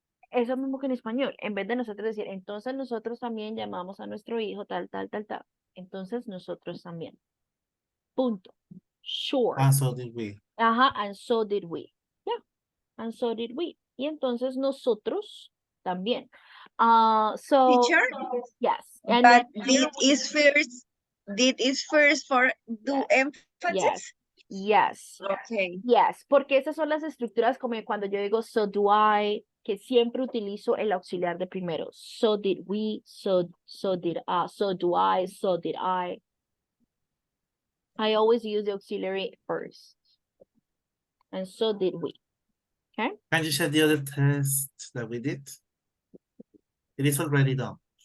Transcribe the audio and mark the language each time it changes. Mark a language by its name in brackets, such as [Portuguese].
[Spanish] Eso mismo que en español. En vez de nosotros decir, entonces nosotros también llamamos a nuestro hijo tal. Entonces nosotros también. Punto. Short. [English] And so did we. And so did we. Yeah. And so did we. [Spanish] Y entonces nosotros también. [English] So Teacher? yes. And But then, did is first for do emphasis? Yes. Okay. [Spanish] Yes, porque esas son las estructuras como cuando yo digo [English] so do I, [Spanish] que siempre utilizo el auxiliar de primero. [English] So did we, so did so do I, so did I. I always use the auxiliary first. And so did we. Okay? Can you check the other test that we did? It is already done.